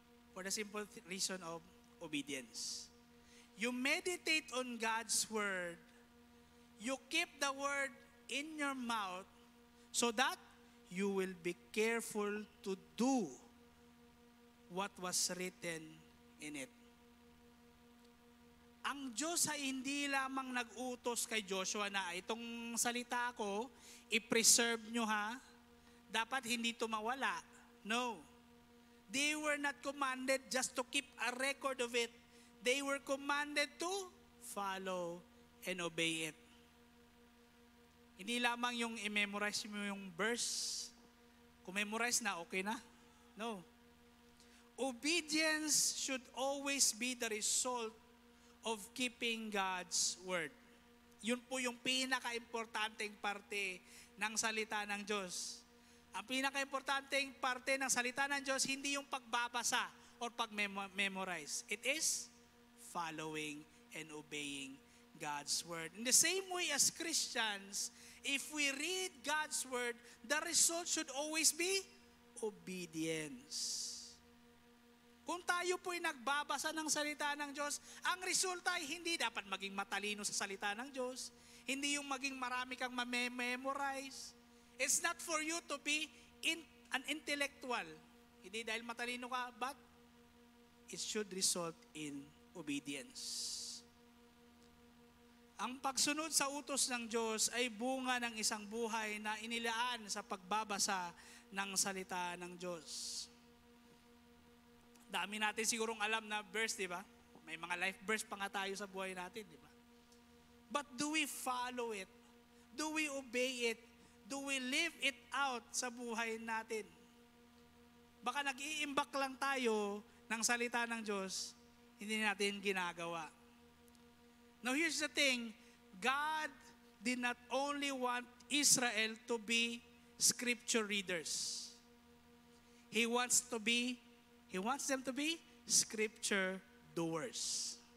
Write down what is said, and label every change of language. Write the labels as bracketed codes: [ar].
[en] For the simple reason of obedience. You meditate on God's word. You keep the word in your mouth so that you will be careful to do what was written in it. [tl] Ang Diyos ay hindi lamang nag-utos kay Joshua na itong salita ko, i-preserve nyo ha. Dapat hindi ito mawala. [en] No. They were not commanded just to keep a record of it. they were commanded to follow and obey it. [tl] Hindi lamang yung i-memorize mo yung verse. Kung memorize na, okay na. No. [en] Obedience should always be the result of keeping God's word. [tl] Yun po yung pinaka-importanteng parte ng salita ng Diyos. Ang pinaka-importanteng parte ng salita ng Diyos, hindi yung pagbabasa or pag-memorize. [en] It is following and obeying God's word. In the same way as Christians, if we read God's word, the result should always be obedience. [tl] Kung tayo po'y nagbabasa ng salita ng Diyos, ang resulta ay hindi dapat maging matalino sa salita ng Diyos, hindi yung maging marami kang memorize. [en] It's not for you to be an intellectual. [tl] Hindi dahil matalino ka, [en] but it should result in obedience. [tl] Ang pagsunod sa utos ng Diyos ay bunga ng isang buhay na inilaan sa pagbabasa ng salita ng Diyos. Dami natin sigurong alam na verse, di ba? May mga life verse pa nga tayo sa buhay natin, di ba? [en] But do we follow it? Do we obey it? Do we live it out [tl] sa buhay natin? Baka nag-iimbak lang tayo ng salita ng Diyos, hindi natin ginagawa. [en] Now here's the thing, God did not only want Israel to be scripture readers. He wants them to be scripture doers.